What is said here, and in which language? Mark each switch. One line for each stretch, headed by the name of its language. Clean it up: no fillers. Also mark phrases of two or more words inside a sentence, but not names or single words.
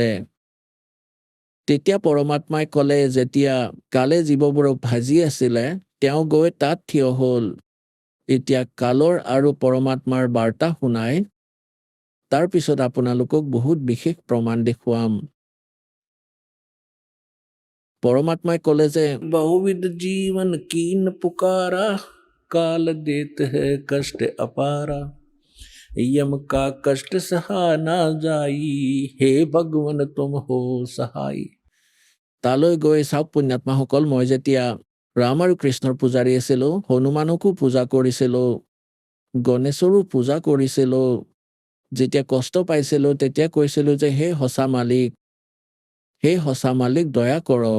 Assamese: তেতিয়া পৰমাত্মাই ক'লে, যেতিয়া কালে জীৱবোৰক ভাজি আছিলে, তেওঁ গৈ তাত থিয় হ'ল। এতিয়া কালৰ আৰু পৰমাত্মাৰ বাৰ্তা শুনাই তাৰপিছত আপোনালোকক বহুত বিশেষ প্ৰমাণ দেখুৱাম। পৰমাত্মাই ক'লে যে বহুবিধ জীৱন
Hindi: कीन पुकारा काल देत है कष्ट अपारा यम का कष्ट सहा ना जाई हे भगवन तुम हो सहाय।
Assamese: তালৈ গৈ চাওক পুণ্যাত্মাসকল, মই যেতিয়া ৰাম আৰু কৃষ্ণৰ পূজাৰী আছিলোঁ, হনুমানকো পূজা কৰিছিলোঁ, গণেশৰো পূজা কৰিছিলোঁ। যেতিয়া কষ্ট পাইছিলোঁ, তেতিয়া কৈছিলোঁ যে হে সঁচা মালিক দয়া কৰক।